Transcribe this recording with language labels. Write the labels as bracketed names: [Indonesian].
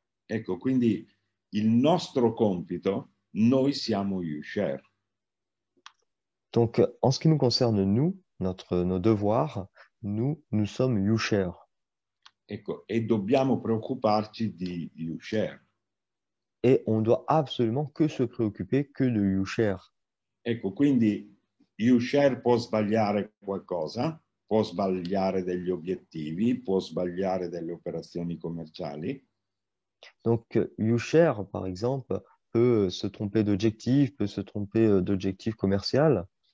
[Italian] Ecco, quindi il nostro compito, noi siamo YouShare. [French] Donc, en ce qui nous concerne, nous, nos devoirs, nous sommes YouShare. [Italian] Ecco, e dobbiamo preoccuparci di YouShare. [French] Et on doit absolument que se préoccuper que de YouShare. [Italian] Ecco, quindi YouShare può sbagliare qualcosa, può sbagliare degli obiettivi, può sbagliare delle operazioni commerciali. [French] Donc, YouShare, par exemple, peut se tromper d'objectif, peut se tromper d'objectif commercial.